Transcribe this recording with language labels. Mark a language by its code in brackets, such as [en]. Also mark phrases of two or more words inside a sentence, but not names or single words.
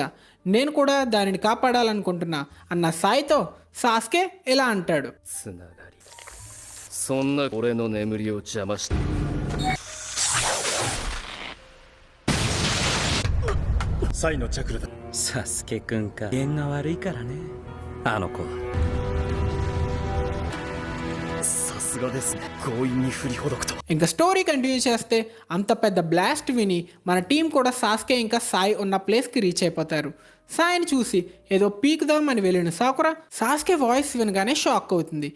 [te] నేను కూడా దానిని కాపాడాలనుకుంటున్నా అన్న సాయితో సాస్కే ఇలా అంటాడు. [ja] సాస్కే 君か縁が悪いからねあの子。 [te] ఇంకా [en] story continue [te] చేస్తే అంత పెద్ద బ్లాస్ట్ విని మన టీం కూడా సాస్కే ఇంకా సాయి ఉన్న ప్లేస్కి రీచ్ అయిపోతారు. సాయిని చూసి ఏదో పీకుదాం అని వెళ్ళిన సాకురా సాస్కే వాయిస్ వినగానే షాక్ అవుతుంది.